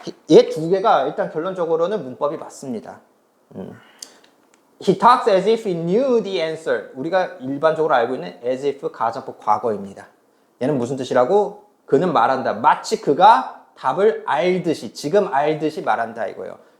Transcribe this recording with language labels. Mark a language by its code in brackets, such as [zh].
[ko] 얘 두 개가 일단 결론적으로는 문법이 맞습니다. [en] He talks as if he knew the answer. [ko] 우리가 일반적으로 알고 있는 as if 가정법 과거입니다. 얘는 무슨 뜻이라고? 그는 말한다. 마치 그가 답을 알듯이, 지금 알듯이 말한다 이거예요.